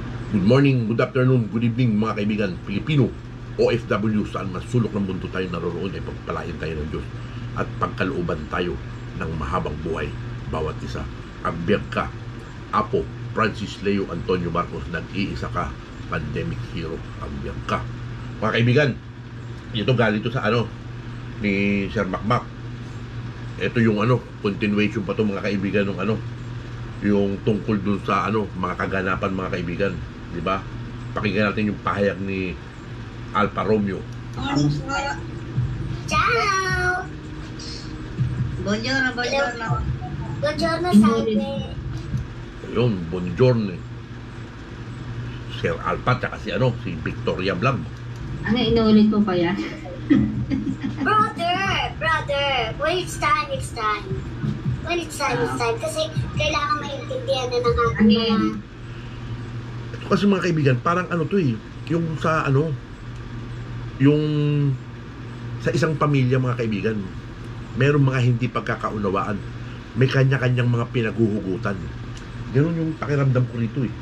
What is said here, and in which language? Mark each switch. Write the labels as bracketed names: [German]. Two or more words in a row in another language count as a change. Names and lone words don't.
[English] Good morning, good afternoon, good evening [Filipino] mga kaibigan, Pilipino, OFW, saan man sulok ng mundo tayo naroon ay pagpalain tayo ng Diyos at pagkalooban tayo ng mahabang buhay bawat isa. [Iloko] Agbyag ka, Apo Francis Leo Antonio Marcos, [Filipino] nag-iisa ka, [English] pandemic hero, [Iloko] agbyag ka. [Filipino] Mga kaibigan, ito galing to sa ni Sir Makmak. Ito yung continuation pa to mga kaibigan ng yung tungkol dun sa mga kaganapan mga kaibigan. Diba? Pakinggan natin yung pahayag ni Alfa Romeo. [Italian] Ciao! Buongiorno, buongiorno. Buongiorno, salve. Ayun, buongiorno. Sir Alfa, [Filipino] tsaka si Victoria Blanc. Ano, inuulit mo pa yan? [English] Brother, when it's time, it's time. When it's time, it's time. [Filipino] Kasi kailangan maintindihan na ng ating mga... Kasi mga kaibigan, parang yung sa yung sa isang pamilya mga kaibigan, merong mga hindi pagkakaunawaan. May kanya-kanyang mga pinaguhugutan. Ganun yung pakiramdam ko rito eh.